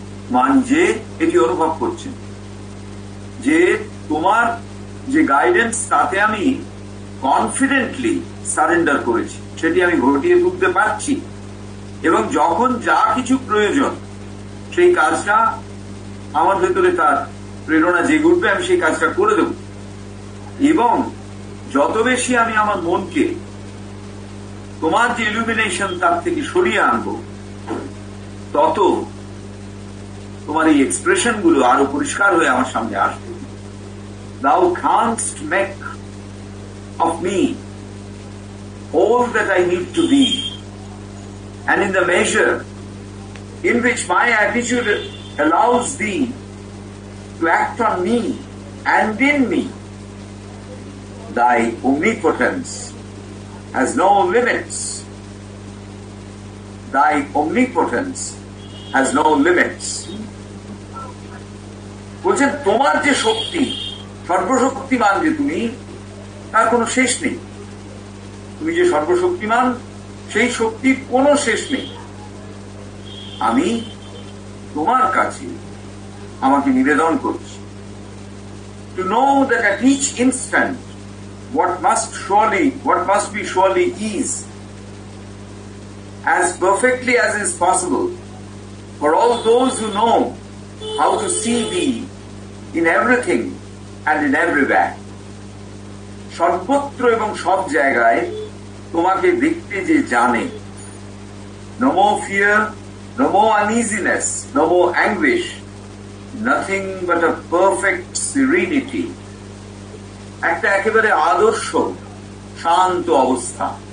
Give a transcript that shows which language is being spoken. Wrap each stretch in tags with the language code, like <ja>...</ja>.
<bn>মান যে এটি অনুভব করছেন যে তোমার যে গাইডেন্স, তাতে আমি কনফিডেন্টলি সারেন্ডার করেছি, সেটি আমি ঘটিয়ে তুলতে পারছি, এবং যখন যা কিছু প্রয়োজন সেই কাজটা আমার ভেতরে তার প্রেরণা জেগে উঠবে, আমি সেই কাজটা করে দেব। এবং যত বেশি আমি আমার মনকে তোমার যে ইলুমিনেশন তার থেকে সরিয়ে আনবো, তত তোমার এই এক্সপ্রেশন গুলো আরো পরিষ্কার হয়ে আমার সামনে আসবে।</bn> <en>Thou canst make of me all that I need to be, and in the measure in which my attitude allows thee to act on me and in me, thy omnipotence has no limits. Thy omnipotence has no limits.</en> <bn>বলছেন তোমার যে শক্তি, সর্বশক্তিমান যে তুমি, তার কোনো শেষ নেই। তুমি যে সর্বশক্তিমান, সেই শক্তির কোনো শেষ নেই। আমি তোমার কাছে আমাকে নিবেদন করছি।</bn> <en>To know that at each instant what must be surely is, as perfectly as is possible for all those who know how to see thee in everything and in everywhere.</en> <bn>সর্বত্র এবং সব জায়গায় তোমাকে দেখতে যে জানে।</bn> <en>No more fear, no more uneasiness, no more anguish, nothing but a perfect serenity.</en> <bn>একটা একেবারে আদর্শ শান্ত অবস্থা।</bn>